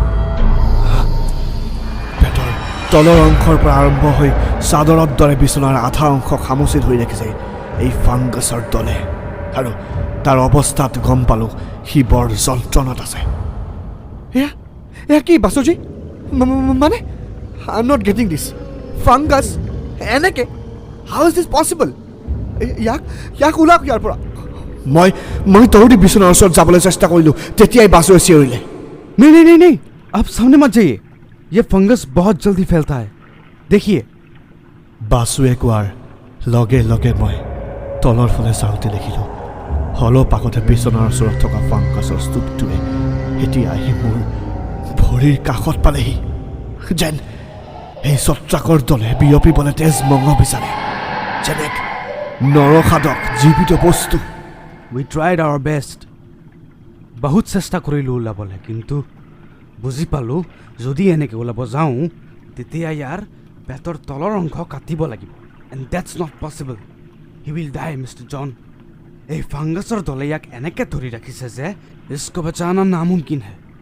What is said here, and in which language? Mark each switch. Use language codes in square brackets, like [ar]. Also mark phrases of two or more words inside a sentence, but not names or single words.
[as] পেটৰ তলৰ অংশৰ পৰা আৰম্ভ হৈ চাদৰৰ দৰে বিচনাৰ আধা অংশ খামুচি ধৰি ৰাখিছে এই ফাংগাছৰ দলে, আৰু তাৰ অৱস্থাত গম পালোঁ সি বৰ যন্ত্ৰণাত আছে। এয়া কি বাসুজী? মানে [en] I am not getting this. [as] ফাংগাছ এনেকে? [en] How is this possible? [as] ইয়াক ওলাওক ইয়াৰ পৰা। মই দৌৰি বিচনাৰ ওচৰত যাবলৈ চেষ্টা কৰিলোঁ, তেতিয়াই বাছুৱে চিঞৰিলে, [hi] नहीं, आप सामने मत जाइए, ये फंगस बहुत जल्दी फैलता है, देखिए। [as] বাছুৱে কোৱাৰ লগে লগে মই তলৰ ফালে চাওঁতে দেখিলোঁ অলপ আগতে বিচনাৰ ওচৰত থকা ফাংগাছৰ স্তূপটোৱে এতিয়া আহি মোৰ ভৰিৰ কাষত পালেহি। যেন এই ছত্ৰাকৰ দলে বিয়পিবলৈ তেজ মঙহ বিচাৰে, যেন এক নৰসাধক জীৱিত বস্তু। [en] We tried our best, [as] বহুত চেষ্টা কৰিলোঁ ওলাবলৈ, কিন্তু বুজি পালোঁ যদি এনেকৈ ওলাব যাওঁ তেতিয়া ইয়াৰ পেটৰ তলৰ অংশ কাটিব লাগিব। [en] And that's not possible. He will die Mister John. [as] এই ফাংগাছৰ দলে ইয়াক এনেকৈ ধৰি ৰাখিছে যে [hi] इसको बचाना नामुमकिन है।